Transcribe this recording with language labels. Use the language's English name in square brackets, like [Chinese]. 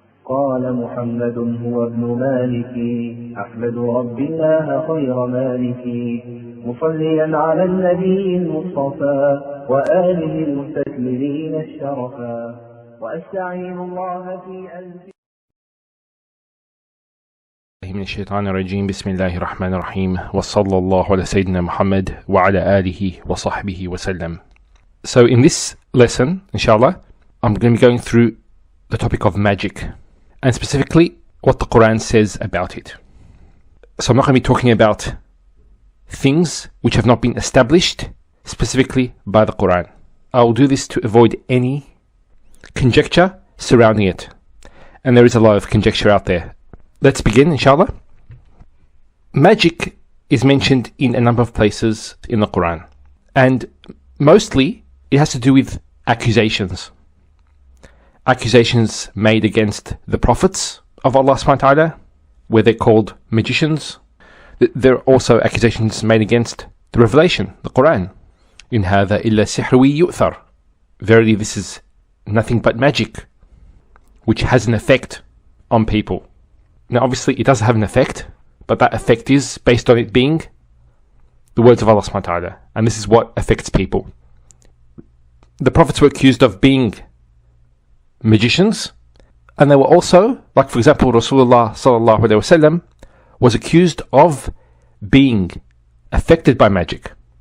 [Arabic] قال محمد هو ابن مالك أحمد رب الله خير مالك مصليا على النبي المصطفى وآله المستكملين الشرفا وأستعين الله في ألف من الشيطان الرجيم بسم الله الرحمن الرحيم وصلى الله على سيدنا محمد وعلى آله وصحبه وسلم. [English] So in this lesson, inshallah, I'm going to be going through the topic of magic and specifically what the Quran says about it. So I'm not going to be talking about things which have not been established specifically by the Quran. I will do this to avoid any conjecture surrounding it. And there is a lot of conjecture out there. Let's begin, inshallah. Magic is mentioned in a number of places in the Quran. And mostly it has to do with accusations. Accusations made against the prophets of Allah subhanahu wa ta'ala, where they're called magicians. There are also accusations made against the revelation, the Quran. [Arabic] In هذا إلا سحر يؤثر. [English] Verily this is nothing but magic, which has an effect on people. Now obviously it does have an effect, but that effect is based on it being the words of Allah subhanahu wa ta'ala. And this is what affects people. The prophets were accused of being magicians, and they were also, like for example Rasulullah sallallahu alaihi wasallam was accused of being affected by magic.